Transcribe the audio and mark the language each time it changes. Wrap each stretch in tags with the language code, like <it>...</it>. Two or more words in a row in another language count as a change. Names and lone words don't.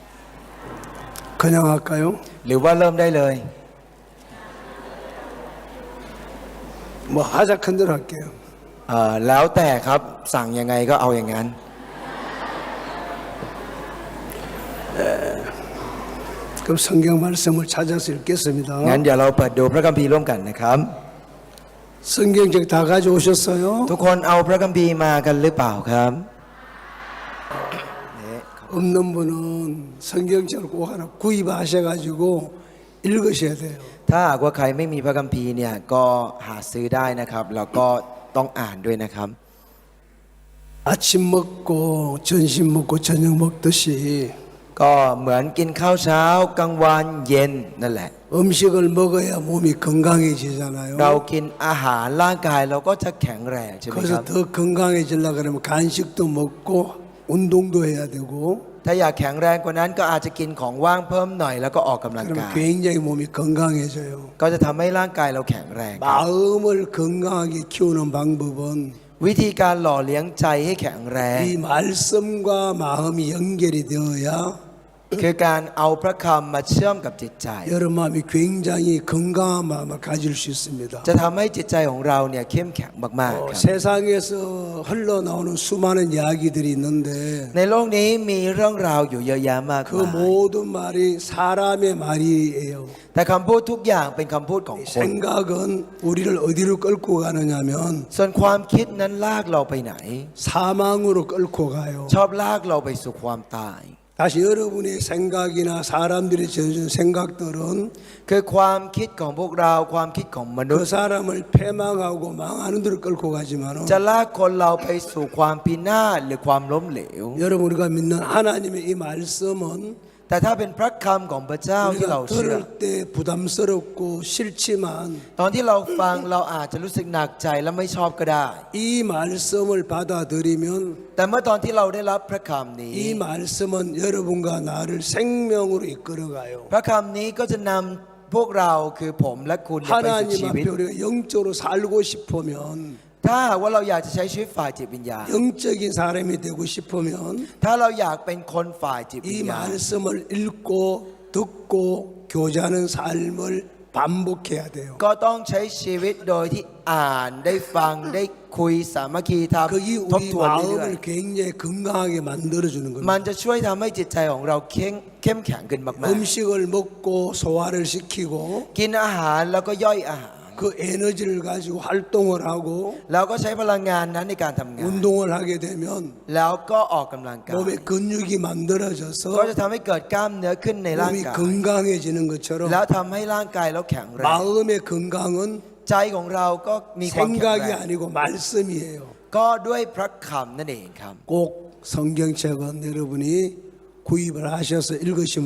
<ko>그냥할까요?</ko> <th>หรือว่าเริ่มได้เลย</th> <ko>하자큰대로할게요</ko> <th>แล้วแต่ครับสั่งยังไงก็เอาอย่างนั้น</th> <ko>그럼 성경말씀을 찾아서 읽겠습니다</ko> <th>งั้นเดี๋ยวเราเปิดดูพระคัมภีร์ร่วมกันนะครับ</th> <ko>성경책 다 가져오셨어요?</ko> <th>ทุกคนเอาพระคัมภีร์มากันหรือเปล่าครับ</th> <ko>없는 분은 성경책을 꼭 하나 구입하셔가지고 읽으셔야 돼요</ko> <th>ถ้าหากว่าใครไม่มีพระคัมภีร์เนี่ยก็หาซื้อได้นะครับแล้วก็ต้องอ่านด้วยนะครับ</th> <ko>아침 먹고 점심 먹고 저녁 먹듯이</ko> <th>ก็เหมือนกินข้าวเช้ากลางวันเย็นนั่นแหละ</th> <ko>음식을 먹어야 몸이 건강해지잖아요</ko> <th>เรากินอาหารร่างกายเราก็จะแข็งแรงใช่ไหมครับ</th> <ko>그래서 더 건강해지려고 그러면 간식도 먹고 운동도 해야 되고</ko> <th>ถ้าอยากแข็งแรงกว่านั้นก็อาจจะกินของว่างเพิ่มหน่อยแล้วก็ออกกำลัง</th> <ko>그러면</ko> <th>กาย</th> <ko>굉장히 몸이 건강해져요</ko> <th>ก็จะทำให้ร่างกายเราแข็งแรงครับ</th> <ko>마음을 건강하게 키우는 방법은</ko> <th>วิธีการหล่อเลี้ยงใจให้แข็งแรง</th> <ko>이 말씀과 마음이 연결이 되어야</ko> <th>คือการเอาพระคำมาเชื่อมกับจิตใจ</th> <ko>여러분 마음이 굉장히 건강한 마음을 가질 수 있습니다</ko> <th>จะทำให้จิตใจของเราเนี่ยเข้มแข็งมากๆครับ</th> <ko>세상에서 흘러나오는 수많은 이야기들이 있는데</ko> <th>ในโลกนี้มีเรื่องราวอยู่เยอะแยะมาก</th> <ko>그</ko> <th>มาย</th> <ko>모든 말이 사람의 말이에요</ko> <th>แต่คำพูดทุกอย่างเป็นคำพูดของคน</th> <ko>생각은 우리를 어디로 끌고 가느냐면</ko> <th>ส่วนความคิดนั้นลากเราไปไหน</th> <ko>사망으로 끌고 가요</ko> <th>ชอบลากเราไปสู่ความตาย</th> <ko>다시 여러분의 생각이나 사람들이 지어준 생각들은</ko> <th>คือความคิดของพวกเราความคิดของมนุษ</th> <ko>그</ko> <th>ย์</th> <ko>사람을 패망하고 망하는 데로 끌고 가지만</ko> <th>จะลากคนเราไปสู่ความพินาศหรือความล้มเหลว</th> <ko>여러분 우리가 믿는 하나님의 이 말씀은</ko> <th>แต่ถ้าเป็นพระคำของพระเจ้าที่เรา</th> <ko>우리가</ko> <th>เชื่อ</th> <ko>들을 때 부담스럽고 싫지만</ko> <th>ตอนที่เราฟังเราอาจจะรู้สึกหนักใจและไม่ชอบก็ได้</th> <ko>이 말씀을 받아들이면</ko> <th>แต่เมื่อตอนที่เราได้รับพระคำนี้</th> <ko>이 말씀은 여러분과 나를 생명으로 이끌어가요</ko> <th>พระคำนี้ก็จะนำพวกเราคือผมและคุณไปสู่</th> <ko>하나님</ko> <th>ชีวิต</th> <ko>앞에 우리가 영적으로 살고 싶으면</ko> <th>ถ้าหากว่าเราอยากจะใช้ชีวิตฝ่ายจิตวิญญาณ</th> <ko>영적인 사람이 되고 싶으면</ko> <th>ถ้าเราอยากเป็นคนฝ่ายจิตวิ</th> <ko>이</ko> <th>ญญาณ</th> <ko>말씀을 읽고 듣고 교제하는 삶을 반복해야 돼요</ko> <th>ก็ต้องใช้ชีวิตโดยที่อ่านได้ฟังได้คุยสามัคคีท</th> <ko>그게</ko> <th>ำทบ</th> <ko>우리</ko> <th>ทวนเรื่อย</th> <ko>마음을 굉장히 건강하게 만들어주는</ko> <th>ๆ</th> <ko>겁니다</ko> <th>มันจะช่วยทำให้จิตใจของเราเข้มแข็งขึ้นมาก</th> <ko>음식을 먹고 소화를 시키고</ko> <th>ๆ กินอาหารแล้วก็ย่อยอาหาร</th> <ko>그 에너지를 가지고 활동을 하고</ko> <th>แล้วก็ใช้พลังงานนั้นในการทำงาน</th> <ko>운동을 하게 되면</ko> <th>แล้วก็ออกกำลังกาย</th> <ko>몸에 근육이</ko> <th>ก็</th> <ko>만들어져서</ko> <th>จะทำให้เกิดกล้ามเนื้อขึ้นในร่าง</th> <ko>몸이</ko> <th>กาย</th> <ko>건강해지는</ko> <th>แล้ว</th> <ko>것처럼</ko> <th>ทำให้ร่างกายเราแข็งแรง</th> <ko>마음의 건강은</ko> <th>ใจของเราก็มีความแข็งแร</th> <ko>생각이</ko> <th>ง</th> <ko>아니고 말씀이에요</ko> <th>ก็ด้วยพระคำนั่นเองครับ</th> <ko>꼭 성경책은 여러분이 구입을 하셔서 읽으시면</ko>